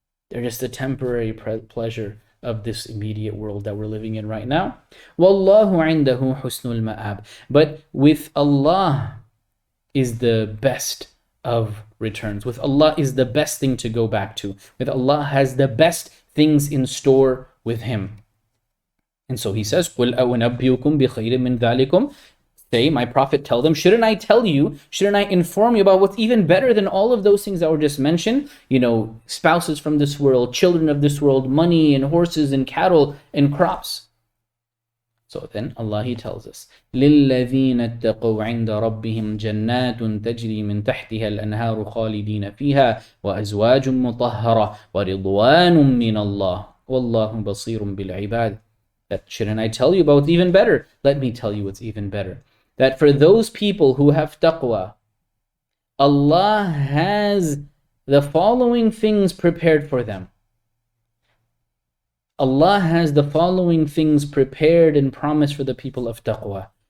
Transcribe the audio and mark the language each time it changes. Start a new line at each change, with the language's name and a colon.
English: They're just the temporary pleasure of this immediate world that we're living in right now.
Arabic: وَاللَّهُ عِنْدَهُ حُسْنُ الْمَآبِ.
English: But with Allah is the best of returns. With Allah is the best thing to go back to. With Allah has the best things in store with Him. And so He says,
Arabic: قُلْ أَوْنَبِّئُكُمْ بِخَيْرٍ مِّن ذَلِكُمْ.
English: Say, my Prophet, tell them, shouldn't I tell you, shouldn't I inform you about what's even better than all of those things that were just mentioned? Spouses from this world, children of this world, money and horses and cattle and crops. So then Allah, He tells us,
Arabic: لِلَّذِينَ اتَّقَوْا عِنْدَ رَبِّهِمْ جَنَّاتٌ تَجْرِي مِنْ تَحْتِهَا الْأَنْهَارُ خَالِدِينَ فِيهَا وَأَزْوَاجٌ مُطَهَّرَةٌ وَرِضْوَانٌ مِّنَ اللَّهِ وَاللَّهُ بَصِيرٌ بِالْعِبَادِ.
English: That shouldn't I tell you about what's even better? Let me tell you what's even better. That for those people who have taqwa, Allah has the following things prepared for them. Allah has the following things prepared and promised for the people of taqwa.